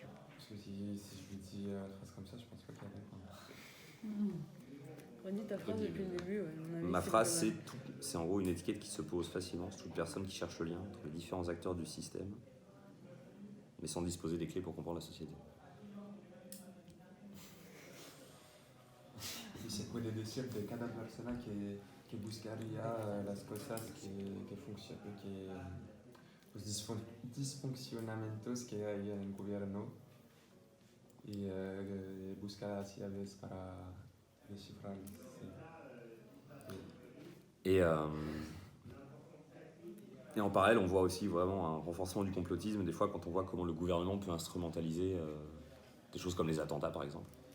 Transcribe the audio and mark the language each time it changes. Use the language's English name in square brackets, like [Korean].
[French] Parce que si je lui dis une phrase comme ça, je pense pas qu'elle répond. Redis ta phrase depuis le début. Ouais. À mon avis, Ma c'est phrase, pas mal. c'est en gros une étiquette qui se pose facilement sur toute personne qui cherche le lien entre les différents acteurs du système, mais sans disposer des clés pour comprendre la société. [Spanish] Y se puede decir de cada persona que buscaría las cosas que funcionan, que los disfuncionamientos que hay en el gobierno y buscar así a veces para descifrar. [French] Et en parallèle, on voit aussi vraiment un renforcement du complotisme, des fois quand on voit comment le gouvernement peut instrumentaliser des choses comme les attentats par exemple.